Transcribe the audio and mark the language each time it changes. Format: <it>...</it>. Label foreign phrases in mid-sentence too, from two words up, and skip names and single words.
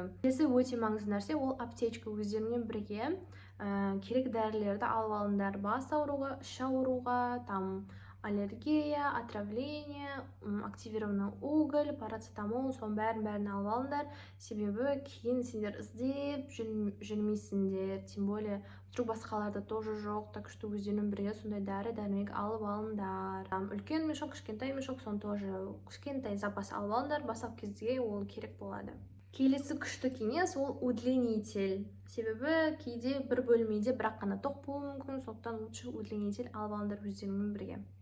<kk>Келесі өте маңызды нәрсе ол аптечка. Өздерімен бірге керек дәрілерді алып алыңдар. Бас ауруға, іш ауруға,</kk> <ru>там аллергия, отравление, активированный уголь, парацетамол,</ru> <kk>соның бәрін алып алыңдар. Себебі кейін сендер іздеп жүрмейсіңдер,</kk> <ru>тем более вдруг</ru> <kk>басқаларда тоже жоқ,</kk> <ru>так что</ru> <kk>өздерімен бірге сондай дәрі-дәрмек алып алыңдар. Үлкен мешок, кішкентай мешок, соны тоже кішкентай запас алып алыңдар, бастапқы кезде ол керек болады. Келесі күшті кеңес ол удлинитель. Себебі кейде бір бөлмеде бірақ қана тоқ болуы мүмкін, сондықтан</kk> <ru>лучше удлинитель</ru> <kk>алып алыңдар өздерімен бірге.</kk>